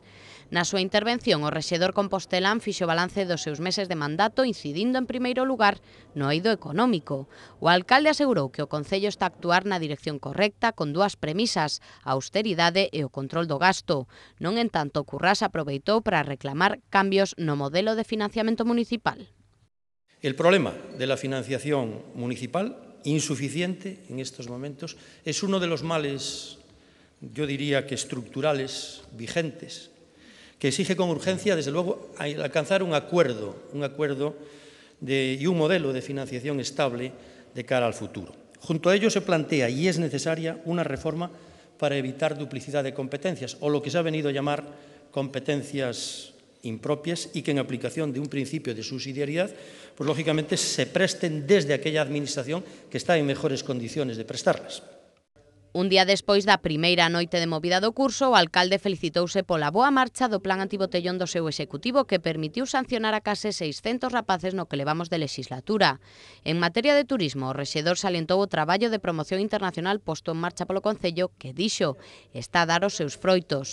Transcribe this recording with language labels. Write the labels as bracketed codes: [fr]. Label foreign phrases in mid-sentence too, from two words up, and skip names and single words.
[gl] Na súa intervención, o rexedor compostelán fixo balance dos seus meses de mandato, incidindo en primeiro lugar no eido económico. O alcalde asegurou que o Concello está a actuar na dirección correcta con dúas premisas, a austeridade e o control do gasto. Non en tanto, Currás aproveitou para reclamar cambios no modelo de financiamento municipal. [es] El problema de la financiación municipal, insuficiente en estos momentos, es uno de los males, yo diría que estructurales, vigentes, que exige con urgencia, desde luego, alcanzar un acuerdo y un modelo de financiación estable de cara al futuro. Junto a ello se plantea, y es necesaria, una reforma para evitar duplicidad de competencias, o lo que se ha venido a llamar competencias impropias y que en aplicación de un principio de subsidiariedad, pues lógicamente se presten desde aquella administración que está en mejores condiciones de prestarlas. [gl] Un día despois da primeira noite de movida do curso, o alcalde felicitouse pola boa marcha do plan antibotellón do seu executivo que permitiu sancionar a case 600 rapaces no que levamos de legislatura. En materia de turismo, o rexedor salientou o traballo de promoción internacional posto en marcha polo Concello que, dixo, está a dar os seus froitos.